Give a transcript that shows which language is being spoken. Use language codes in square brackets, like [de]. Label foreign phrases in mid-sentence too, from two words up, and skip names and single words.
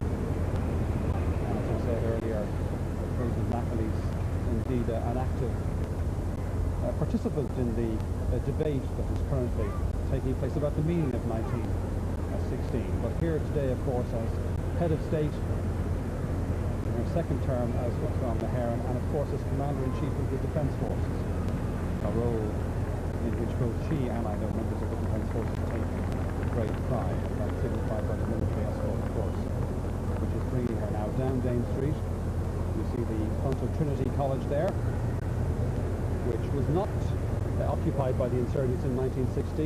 [en] And as I said earlier, President Macauley's indeed an active participant in the debate that is currently taking place about the meaning of 1916. But here today, of course, as head of state in her second term as [ga] Uachtaráin na hÉireann, [en] and of course as Commander-in-Chief of the Defence Forces, a role in which both she and I know members of the Defence Forces take great pride, and that's signified by the military escort, of course, which is bringing her now down Dame Street. You see the front of Trinity College there, which was not occupied by the insurgents in 1916.